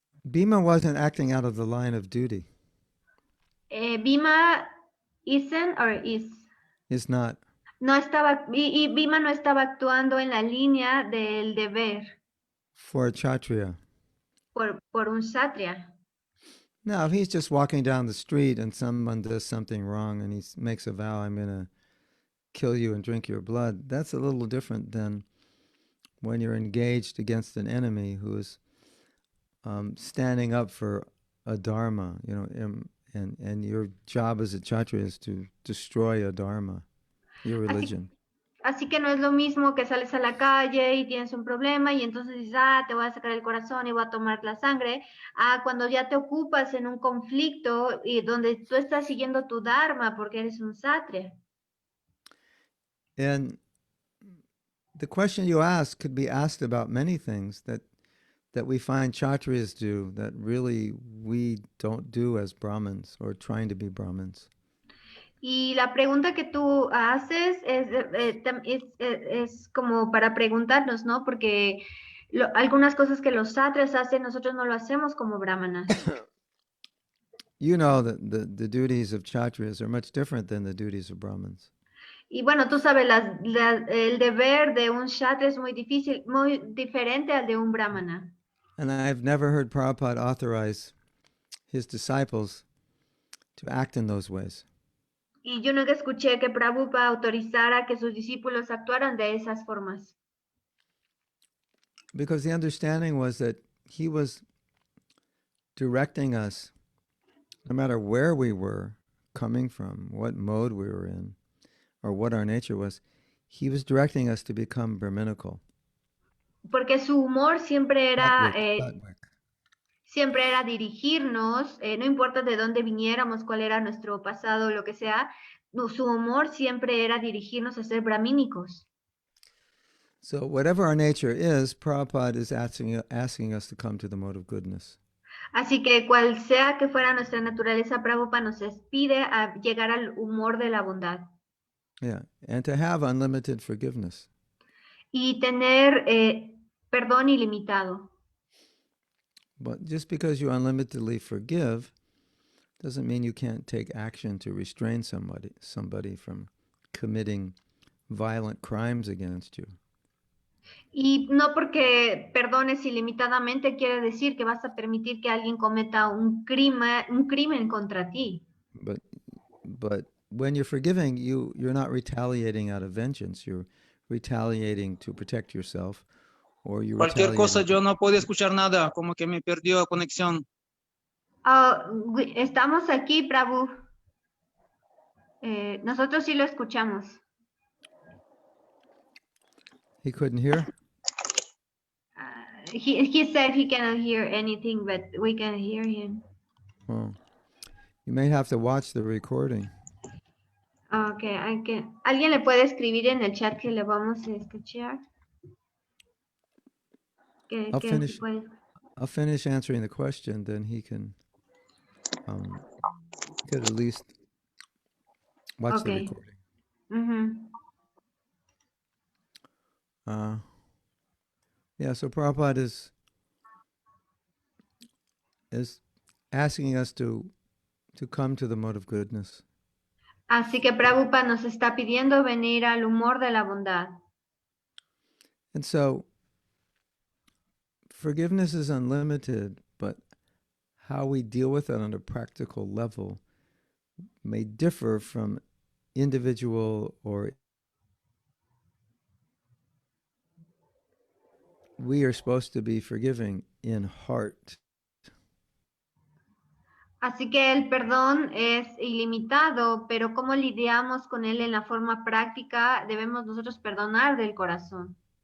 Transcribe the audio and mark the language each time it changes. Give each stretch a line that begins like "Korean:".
English: Bhima wasn't acting out of the line of duty. Bhima isn't or is? Is not.
Spanish: No estaba, y Bhima no estaba actuando en la línea del deber.
English: For a Kshatriya.
Spanish: Por un Kshatriya.
English: Now, if he's just walking down the street and someone does something wrong and he makes a vow, I'm going to kill you and drink your blood, that's a little different than when you're engaged against an enemy who is standing up for a dharma, and your job as a kshatriya is to destroy a dharma, your religion.
Spanish: Así que no es lo mismo que sales a la calle y tienes un problema y entonces dices, te voy a sacar el corazón y voy a tomar la sangre, cuando ya te ocupas en un conflicto y donde tú estás siguiendo tu dharma porque eres un kshatriya.
English: And the question you ask could be asked about many things that we find kshatriyas do that really we don't do as Brahmins or trying to be Brahmins.
Spanish: Y la pregunta que tú haces es como para preguntarnos, ¿no? Porque algunas cosas que los kshatriyas hacen, nosotros no lo hacemos como brahmanas.
English: You know that the duties of kshatriyas are much different than the duties of Brahmins.
Spanish: Y bueno, tú sabes, el deber de un kshatriya es muy difícil, muy diferente al de un brahmana.
English: And I've never heard Prabhupada authorize his disciples to act in those ways.
Spanish: Y yo nunca escuché que Prabhupada autorizara que sus discípulos actuaran de esas formas.
English: Because the understanding was that he was directing us, no matter where we were coming from, what mode we were in, or what our nature was, he was directing us to become Brahminical.
Spanish: Porque su humor siempre era,
English: Sattvic.
Spanish: siempre era dirigirnos, no importa de dónde viniéramos, cuál era nuestro pasado, lo que sea, su humor siempre era dirigirnos a ser brahmínicos.
English: So whatever our nature is, Prabhupada is asking us to come to the mode of goodness.
Spanish: Así que cual sea que fuera nuestra naturaleza, Prabhupada nos pide a llegar al humor de la bondad.
English: Yeah, and to have unlimited forgiveness.
Spanish: Y tener perdón ilimitado.
English: But just because you unlimitedly forgive doesn't mean you can't take action to restrain somebody from committing violent crimes against you.
Spanish: Y no porque perdones ilimitadamente quiere decir que vas a permitir que alguien cometa un crimen contra ti.
English: But when you're forgiving, you're not retaliating out of vengeance. You're retaliating to protect yourself, or you're
Spanish: Cualquier cosa,
English: retaliating.
Spanish: yo no podía escuchar nada, como que me perdió conexión. Estamos aquí, Prabhu. Nosotros sí lo escuchamos.
English: He couldn't hear? He said he cannot hear anything, but we can hear him. Well, you may have to watch the recording.
Spanish: Okay, ¿alguien le puede escribir en el chat que le vamos a escuchar?
English: I'll finish answering the question, then he can could at least watch the recording. Yeah, so Prabhupada is asking us to come to the mode of goodness.
Spanish: Así que Prabhupada nos está pidiendo venir al humor de la bondad.
English: And so forgiveness is unlimited, but how we deal with it on a practical level may differ from individual or we are supposed to be forgiving in heart.
Spanish: Así que el perdón es ilimitado, pero cómo lidiamos con él en la forma práctica, debemos nosotros perdonar del corazón.